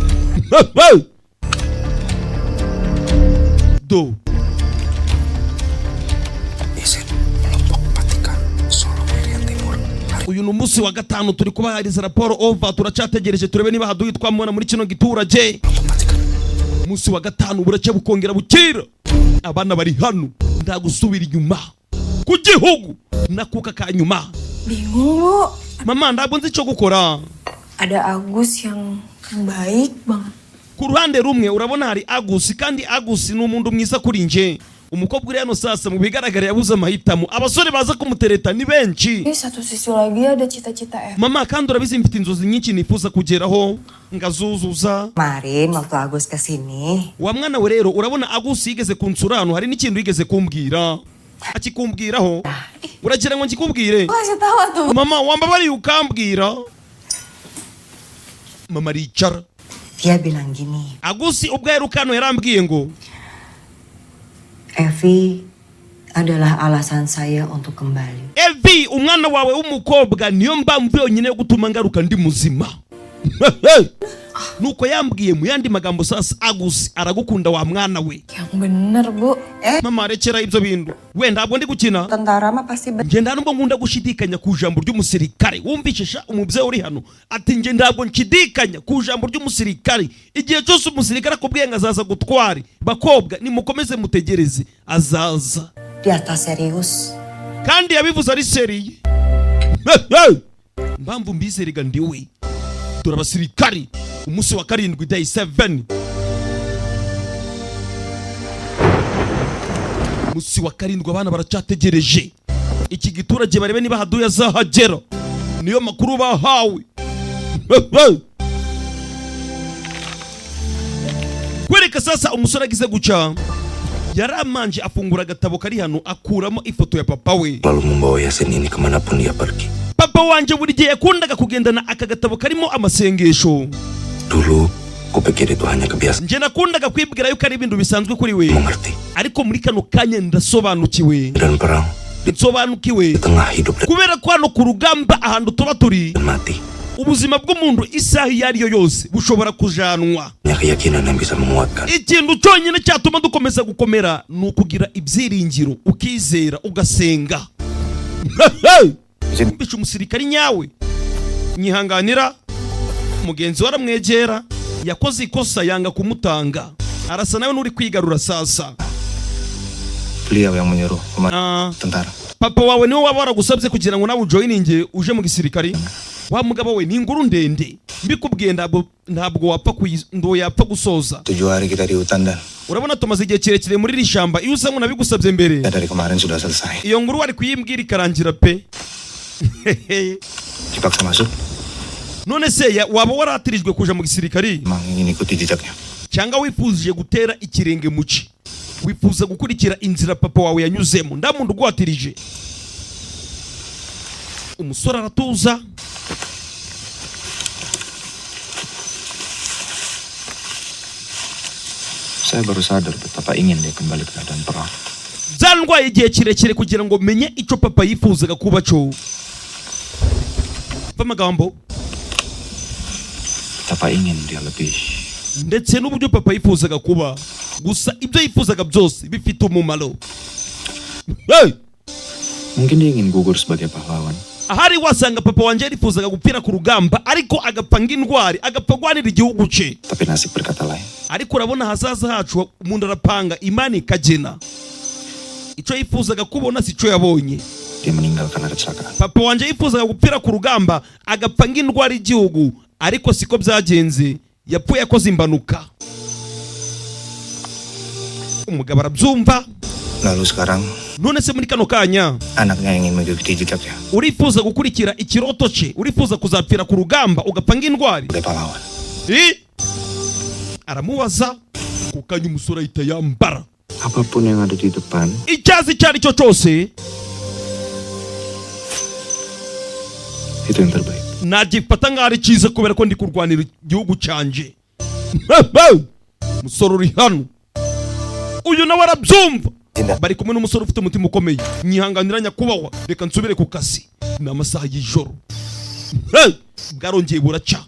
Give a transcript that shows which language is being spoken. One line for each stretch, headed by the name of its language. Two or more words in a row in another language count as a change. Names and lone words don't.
Kinyarwanda: Do uyu ni umunsi wa gatanu turi kubahariza raporo over. Turacategereje turebe niba haduyi twamubona muri kino giturage. Umunsi wa gatanu buraca bukongera bukira. Abana bari hano nda gusubira inyuma ku gihugu nakuka ka nyuma.
Indonesian: Bingung, Bu.
Kinyarwanda: Mama ntabwo nzi icyo gukora.
Indonesian: Ada Agus yang baik banget.
Kinyarwanda: Ku ruhande rumwe urabona hari Agus, kandi Agus ni umuntu mwiza kuri nje. Umukobwa uri hano sasa mu bigaragara yabuze amahitamo. Abasore baza kumutereta ni benshi.
Indonesian: Di satu sisi lagi ada cita-cita
Kinyarwanda: Mama kandi urabizi mfite inzozi nyinshi nifuza kugeraho ngazuzuza.
Indonesian: Kemarin waktu Agus kesini,
Kinyarwanda: Wa mwana we rero urabona Agus yigeze kunsura hano, hari n'ikintu yigeze kumbwira. Akikumbwiraho uragira ngo ngikubwire?
Indonesian: Kasih tahu tuh.
Kinyarwanda: Mama wambabari ukambwira. Mama Richard
Indonesian: dia bilang gini,
Kinyarwanda: Agus ubwo yarukano yarambwiye ngo
Indonesian: Evi adalah alasan saya untuk kembali.
Kinyarwanda: Evi umwana wawe w'umukobwa niyo mpamvu yonyine yo gutuma ngaruka ndi muzima. nuko yambwiye mu yandi magambo sasa Agus aragukunda wa mwana we.
Indonesian: Yang bener, Bu.
Kinyarwanda: Mama rekera ibyo bintu. We ntabwo ndi gukina.
Indonesian: Tentara mah pasti
Kinyarwanda: Nje ntabwo ngunda gushidikanya ku jambo ry'umusirikare. Wumvishisha umubyeyi uri hano ati nje ntabwo nshidikanya ku jambo ry'umusirikare. Igihe cyose umusirikare akubwiye ngo azaza gutwari, bakobwa nimukomeze mutegereze azaza.
Indonesian: di atas serius.
Kinyarwanda: Kandi yabivuze ari seriye. Mbamvu mbizerega ndiwe. Dore abasirikari umunsi wa 7 day 7. Musi wa 7 abana baracyategereje. Iki giturage barebe niba haduye azahagera. Niyo makuru bahawe. Kwereka sasa umusore agize guca. Yaramanje afungura agatabo kari hano akuramo ifoto ya papa we.
Indonesian: Lalu membawa Yasin ini kemanapun dia pergi.
Kinyarwanda: Papa wanje buri gihe yakundaga kugendana aka gatabo karimo amasengesho.
Indonesian: Dulu kupikir itu hanya kebiasaan.
Kinyarwanda: Nje nakundaga kwibwira yuko ari ibintu bisanzwe kuri we.
Indonesian: Mengerti.
Kinyarwanda: Ariko muri kano kanya ndasobanukiwe.
Indonesian: Dan perang
Kinyarwanda: Nsobanukiwe.
Indonesian: di tengah hidup dan
Kinyarwanda: Kubera ko hano ku rugamba ahantu tuba turi.
Indonesian: mati.
Kinyarwanda: Ubuzima bw'umuntu isaha iyo ariyo yose bushobora kujanwa.
Indonesian: Hanya keyakinan yang bisa menguatkan.
Kinyarwanda: Ikintu cyonyine cyatuma dukomeza gukomera ni ukugira ibyiringiro, ukizera, ugasenga. Mbisha umusirikari nyawe nyihanganira mugenzi waramwegera yakoze ikosa yanga kumutanga arasa nawe nuri kwigarura sasa.
Indonesian: Beliau yang menyuruh tentara.
Kinyarwanda: Papa wawe niwe waba waragusabye kugira ngo nawe ujoininge uje mu gisirikari. Wa mugabo we ni inguru ndende mbikubwiye ntabwo yapfa gusoza.
Indonesian: 7 hari kita di hutan dan
Kinyarwanda: Urabona tumaze igihe kirekire muri iri shamba iyo usa nabigusabye mbere.
Indonesian: dari kemarin sudah selesai.
Kinyarwanda: Iyo nguru wari kuyimbwira ikarangira pe.
Indonesian: Dipaksa masuk.
Kinyarwanda: None se waba waratirijwe kuja mu gisirikari
Indonesian: Emang ingin ikuti jejaknya.
Kinyarwanda: cyangwa wifuzije gutera ikirenge muci, wifuza gukurikira inzira papa wawe yanyuzemo? Ndamuntu ugwatirije. Umusore aratuza.
Indonesian: Saya baru sadar betapa ingin dia kembali ke keadaan perang.
Kinyarwanda: Zandwaye igihe kirekire kugira ngo menye icyo papa yifuzaga kuba cyo. Pamagambo.
Indonesian: Betapa ingin dia lebih.
Kinyarwanda: Ndetse n'uburyo papa yifuzaga kuba. Gusa ibyo yifuzaga byose bifite umumaro. Hey!
Indonesian: Mungkin dia ingin gugur sebagai pahlawan.
Kinyarwanda: Ahari wasanga papa wanje yifuzaga gupfira ku rugamba ariko agapanga indwari, agapagwanira igihugu cye.
Indonesian: Tapi nasib berkata lain.
Kinyarwanda: Ariko urabona hazaza hacu umuntu arapanga Imana ikagena. Icyo yifuzaga kubona si cyo yabonye.
Indonesian: Dia meninggal karena kecelakaan.
Kinyarwanda: Papa wanje yifuzaga gupfira ku rugamba agapanga indwara igihugu ariko siko byagenze, yapfuye akoze imbanuka. Umugabo arabyumva.
Indonesian: Lalu sekarang
Kinyarwanda: None se muri kano kanya
Indonesian: anaknya ingin mengikuti jejaknya.
Kinyarwanda: urifuza gukurikira ikiroto cye, urifuza kuzapfira ku rugamba ugapanga indwari?
Indonesian: Sebagai pahlawan.
Kinyarwanda: Aramubaza kukanya umusore ahita yambara.
Indonesian: Apapun yang ada di depan,
Kinyarwanda: Icyazi cyari cyo cyose
Indonesian: Itu yang terbaik.
Kinyarwanda: nagifata nk'aho ari cyiza kubera ko ndi kurwanira igihugu cyanje. Umusore uri hano uyu nawe arabyumva. Bari kumwe n'umusore ufite umutima ukomeye. Nyihanganira nyakubahwa, reka nsubire ku kazi. Ni amasaha y'ijoro. Bwarongeye buraca.